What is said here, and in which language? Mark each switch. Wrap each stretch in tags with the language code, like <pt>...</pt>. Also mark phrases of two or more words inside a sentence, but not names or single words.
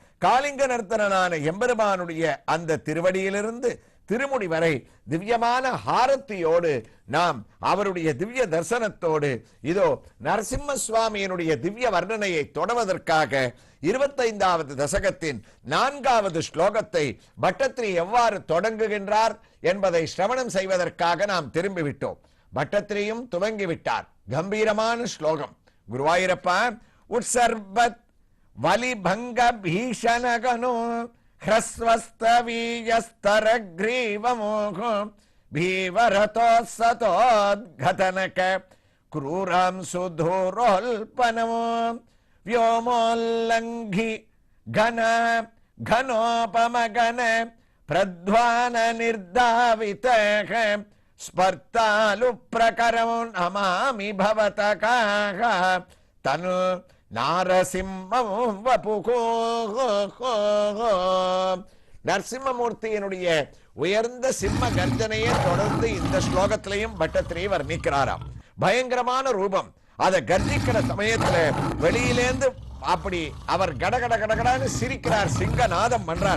<ta>காளிங்க நர்த்தனான எம்பெருமானுடைய அந்த திருவடியிலிருந்து திருமுடி வரை திவ்யமான ஹாரத்தியோடு நாம் அவருடைய திவ்ய தரிசனத்தோடு இதோ நரசிம்ம சுவாமியினுடைய திவ்ய வர்ணனையை தொடர்வதற்காக 25வது தசகத்தின் 4வது ஸ்லோகத்தை பட்டத்திரி எவ்வாறு தொடங்குகின்றார் என்பதை சிரவணம் செய்வதற்காக நாம் திரும்பிவிட்டோம். பட்டத்திரியும் துவங்கிவிட்டார். கம்பீரமான ஸ்லோகம்.</ta> <sa>குருவாயூரப்பா, उत्सर्पद् वलिभङ्ग भीषणहनो ह्रस्वस्तवीयस्तरग्रीवमोहो भीवरतोत्सतोद्घतनक क्रूरां सुधूरोल्पनमो व्योमोल्लङ्घि घन घनोपमगन प्रध्वान निर्धावितः स्पर्तालुप्रकरमो नमामि भवतकाः तनु नारसिंहम् वपुको.</sa> <ta>நரசிம்மமூர்த்தியினுடைய உயர்ந்த சிம்ம கர்ஜனையை தொடர்ந்து இந்த ஸ்லோகத்திலையும் பட்டத்திரி வர்ணிக்கிறாராம். பயங்கரமான ரூபம். அதை கர்ஜிக்கிற சமயத்துல வெளியிலேந்து அப்படி அவர் கடகட கடகடான்னு சிரிக்கிறார், சிங்கநாதம் பண்றார்.</ta>